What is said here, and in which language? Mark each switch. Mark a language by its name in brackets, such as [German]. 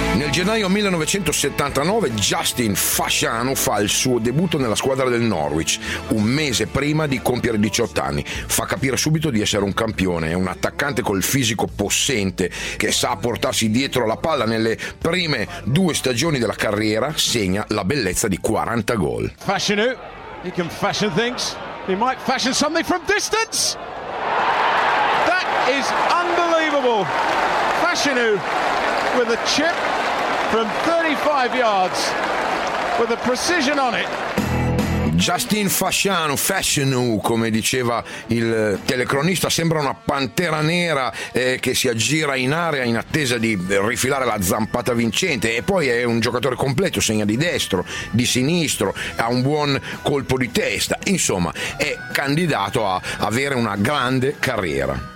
[Italian] gennaio 1979 Justin Fasciano fa il suo debutto nella squadra del Norwich, un mese prima di compiere 18 anni. Fa capire subito di essere un campione, è un attaccante col fisico possente che sa portarsi dietro la palla. Nelle prime due stagioni della carriera segna la bellezza di 40 gol. [English] Fasciano, he can fashion things. He might fashion something from distance. That is unbelievable. Fasciano with a chip from 35 yards with a precision on it. [Italian] Justin Fasciano, Fasciano, come diceva il telecronista, sembra una pantera nera che si aggira in area in attesa di rifilare la zampata vincente. E poi è un giocatore completo, segna di destro, di sinistro, ha un buon colpo di testa, insomma è candidato a avere una grande carriera.